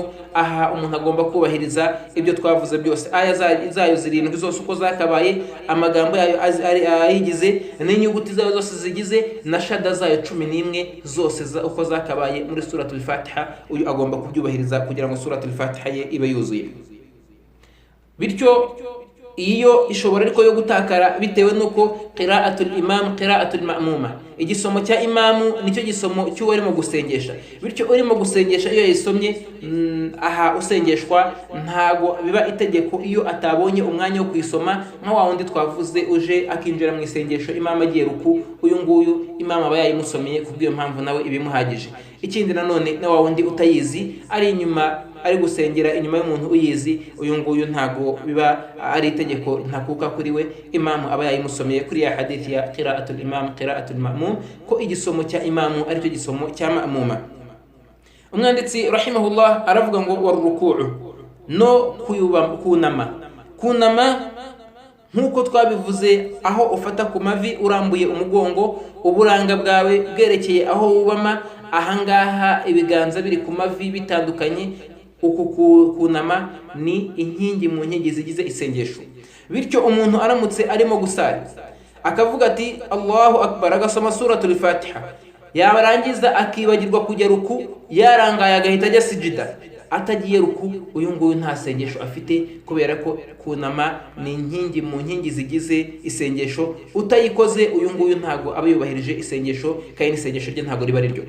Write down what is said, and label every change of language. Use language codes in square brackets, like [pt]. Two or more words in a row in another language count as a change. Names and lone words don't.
[rw] Aha umuntu agomba kubahiriza ibyo twavuze byose, aya zayo zirindwi zose uko zakabaye, amagambo yayo ayigize n'inyuguti zayo zose zigize, na shada zayo 11 zose uko zakabaye muri [ar] سورة الفاتحة. [rw] Uyu agomba kubyubahiriza kugira ngo [ar] سورة الفاتحة [rw] ye ibe yuzuye. Bityo iyo ishobora ariko yo gutakara bitewe nuko [ar] قراءة الإمام قراءة المأموم, [rw] igisomo cya imamu nicyo gisomo cy'uwo arimo gusengesha. Bityo urimo gusengesha iyo yisomye aha usengeshwa ntago biba itegeko iyo atabonye umwanya wo kwisoma, nka wa wundi twavuze uje akinjira mu isengesho imama agiye ruku, uyu nguyu imama aba yayimusomeye kubw'iyo mpamvu nawe ibimuhagije. Ikindi nanone na wa wundi utayizi ari inyuma ari gusengera inyuma y'umuntu uyizi, uyu nguyu ntago biba ari itegeko ntakuka kuri we, imamu aba yayimusomeye kuri ya hadithi ya [ar] قراءة الإمام قراءة المأموم, [rw] ko igisomo cya imamu ari cyo gisomo cya ma'muma. Umwanditsi rahimahullah aravuga ngo waruku'u, no kunama nkuko twabivuze, aho ufata ku mavi urambuye umugongo, uburanga bwawe bwerekeye aho wubama, ahangaha ibiganza biri ku mavi bitandukanye. Uku kunama ni inkingi mu nkingi zigize isengesho. Bityo umuntu aramutse arimo gusari akavuga ati [ar] الله أكبر, [rw] agasoma [ar] سورة الفاتحة, [rw] yarangiza akibagirwa kujya ruku, yarangaye agahita ajya sijida, atagiye ruku, uyu nguyu nta sengesho afite, kubera ko kunama ni inkingi mu nkingi zigize isengesho. Utayikoze uyu nguyu ntago aba yubahirije isengesho, kandi isengesho rye ntago riba riryo.